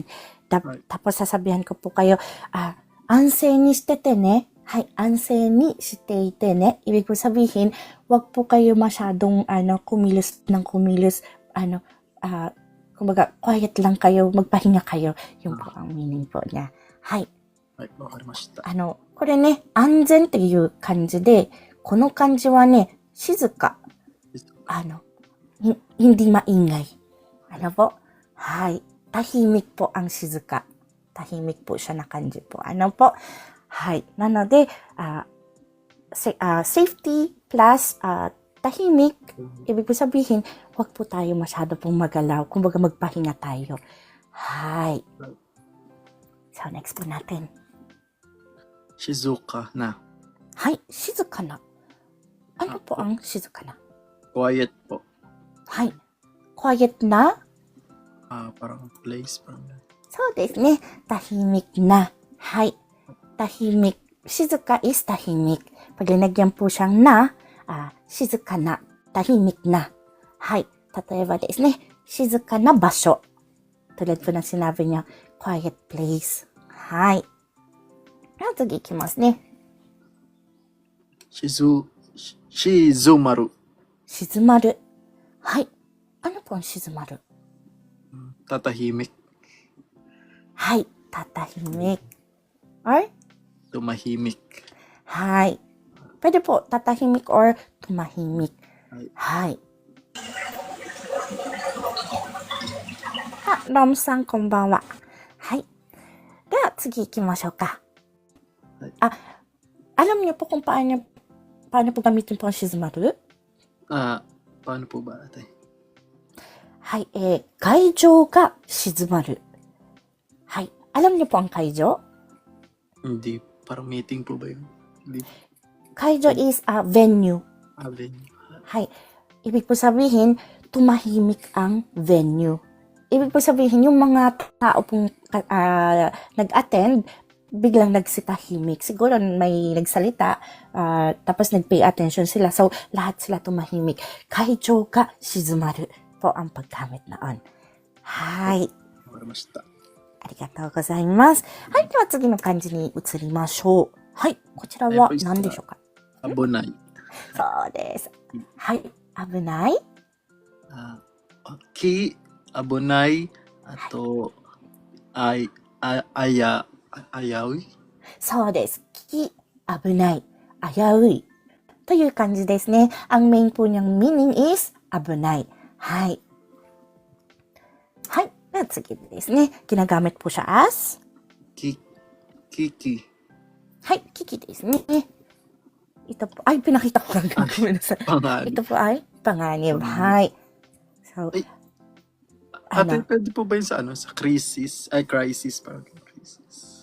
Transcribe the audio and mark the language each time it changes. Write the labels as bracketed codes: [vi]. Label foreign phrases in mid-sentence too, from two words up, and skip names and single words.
[tl] Tapos sasabihan ko po kayo, [ja] 安静にしててね. [tl] Hay, [ja] 安静にしていてね. [tl] Ibig po sabihin, wag po kayo masyadong, kumilos ng kumilos, kumbaga, quiet lang kayo, magpahinga kayo. Yung po ang meaning po niya. [ja] Hay. はい、わかりました。これね、安全っていう漢字で、この漢字はね、静か。 [tl] hindi maingay. Ano po? Hay. Tahimik po ang shizuka. Tahimik po siya na kanji po. Ano po? Hay. [ja] なので、 [en] safety plus [ja] tahimik. [tl] Ibig po sabihin, wag po tayo masyado pong magalaw. Kumbaga magpahinga tayo. Hay. So, next po natin. [ja] 静かな。はい。静かな。 [tl] Ano po ang [ja] 静かな? [en] Quiet po. [ja] はい。quiet na? [tl] Parang place. [ja] そうですね。 [tl] tahimik na. [ja] はい。tahimik. [tl] 静か is tahimik. Pag linagyan po siyang na, [ja] 静かな. [tl] tahimik na. [ja] はい。例えばですね、静かな場所。 [tl] tulad po ng sinabi niya, [en] quiet place. [ja] はい。次いきますね。静まる。静まる。はい。 [tl] Ano po ang [ja] 静まる? [tl] Tatahimik. はい。tatahimik. Or? Tumahimik. はい。Pwede po, tatahimik or tumahimik. [ja] はい。ロムさんこんばんは。はい。では次行きましょうか。 [tl] alam niyo po kung paano po gamitin po ang shizumaru? Paano po ba ate? [ja] はい、会場が静まる。 [tl] はい。alam niyo po ang 会場? Hindi, parang meeting po ba yun? Hindi. [en] 会場 is a venue. Venue. [tl] はい。ibig po sabihin, tumahimik ang venue. Ibig po sabihin, yung mga tao pong nag-attend, biglang nagsitahimik. Siguro may nagsalita, tapos nag-pay attention sila. So, lahat sila tumahimik. [ja] 会場が静まる [tl] po ang paggamit noon. [ja] Hai. わかりました。ありがとうございます。はい。では次の漢字に移りましょう。はい。こちらは何でしょうか? 危ない。そうです。はい。危ない。危ない。あと、 Ay, ayawi? そうです。危機、危ない、危うい。という感じですね。 [tl] Ang main po niyang meaning is [ja] 危ない。はい。はい。では次ですね。 [tl] ginagamit po siya as [ja] Kiki. はい、危機ですね。 [tl] Ito po, ay, pinakita ko lang. Kuminasal. Panganib. Ito po ay panganib. Hi. So, Ay, ate, ano, pwede po ba yun sa sa crisis? Ay, crisis, parang crisis.